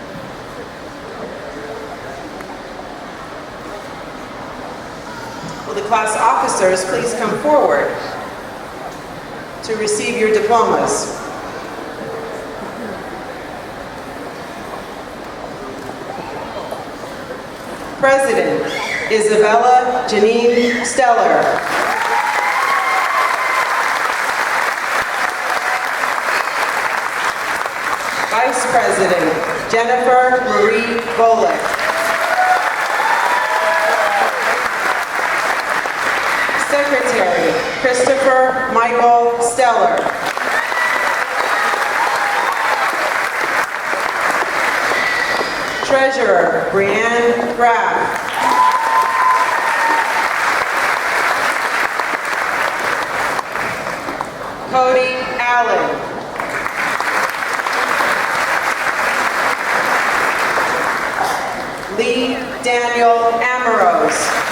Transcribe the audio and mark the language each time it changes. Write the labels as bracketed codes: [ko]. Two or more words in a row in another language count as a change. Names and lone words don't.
[en] Will the class officers please come forward to receive your diplomas? President, Isabella Janine Steller. Vice President, Jennifer Marie Golick. Secretary, Christopher Michael Steller. Treasurer, Brianne Graff. Cody Allen. Lee Daniel Amorose.